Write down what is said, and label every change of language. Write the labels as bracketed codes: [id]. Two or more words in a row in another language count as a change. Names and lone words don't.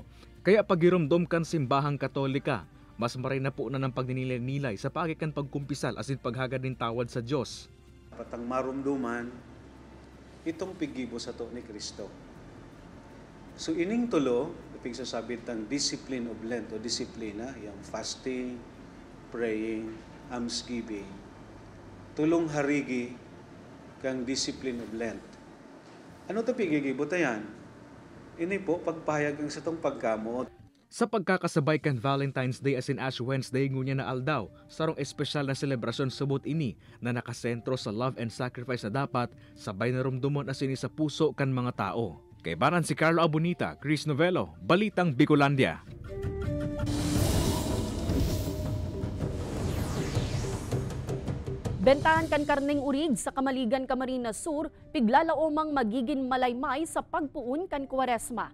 [bik] Kaya pagirumdom kan simbahang Katolika, mas maray na po na ng pagninilay-nilay sa pagikan pagkumpisal asin paghagad nin tawad sa Diyos. Patang marumduman, itong pigibo sa to ni Kristo. So ining tulo, ipig sasabit ng [en] discipline of Lent [bik] o disiplina, yung [en] fasting, praying, [bik] almsgiving, tulong harigi kang [en] discipline of Lent. [bik] Ano ito pigigibuta yan? Ini po, pagpahayag ang sa itong pagkamuot. Sa pagkakasabay kan Valentine's Day asin Ash Wednesday ngunya na aldaw, sarong espesyal na selebrasyon subot ini na nakasentro sa [en] love and sacrifice [bik] na dapat sabay na rumdumon asin sa puso kan mga tao. Kay Baran si Carlo Abonita, Chris Novello, Balitang Bicolandia. Bentahan kan karneng urig sa Kamaligan, Camarines Sur, piglalaomang magiging malaymay sa pagpuon kan Kwaresma.